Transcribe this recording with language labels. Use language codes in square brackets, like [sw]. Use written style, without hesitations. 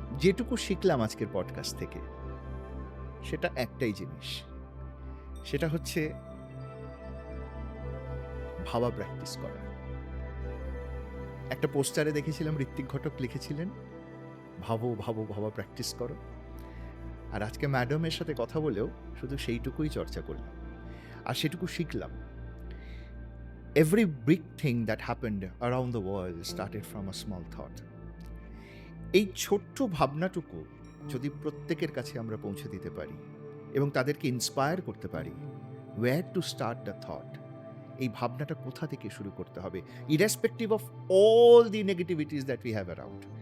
[bn] যেটুকু শিখলাম আজকের পডকাস্ট থেকে সেটা একটাই জিনিস, সেটা হচ্ছে ভাবা প্র্যাকটিস করা। একটা পোস্টারে দেখেছিলাম ঋত্বিক ঘটক লিখেছিলেন, ভাবো ভাবো ভাবা প্র্যাকটিস করো। আর আজকে ম্যাডামের সাথে কথা বলেও শুধু সেইটুকুই চর্চা করলাম, আর সেটুকু শিখলাম। [en] Every big thing that happened around the world started from a small thought. [bn] এই ছোট্ট ভাবনাটুকু যদি প্রত্যেকের কাছে আমরা পৌঁছে দিতে পারি এবং তাদেরকে ইন্সপায়ার করতে পারি, [en] where to start the thought, [bn] এই ভাবনাটা কোথা থেকে শুরু করতে হবে, [en] irrespective of all the negativities that we have around.